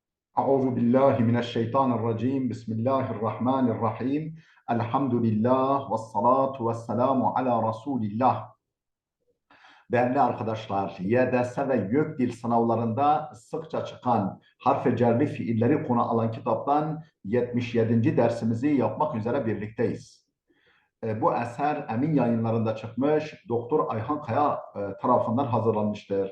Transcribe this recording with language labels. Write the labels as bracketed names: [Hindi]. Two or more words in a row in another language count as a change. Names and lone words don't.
[Arabic] أعوذ بالله من الشيطان الرجيم بسم الله الرحمن الرحيم الحمد لله والصلاة والسلام على رسول الله. [Turkish] Değerli arkadaşlar, YDS ve YÖK sınavlarında sıkça çıkan harf-i cerli fiilleri konu alan kitaptan 77. dersimizi yapmak üzere birlikteyiz. Bu eser Emin Yayınlarında çıkmış, Doktor Ayhan Kaya tarafından hazırlanmıştır.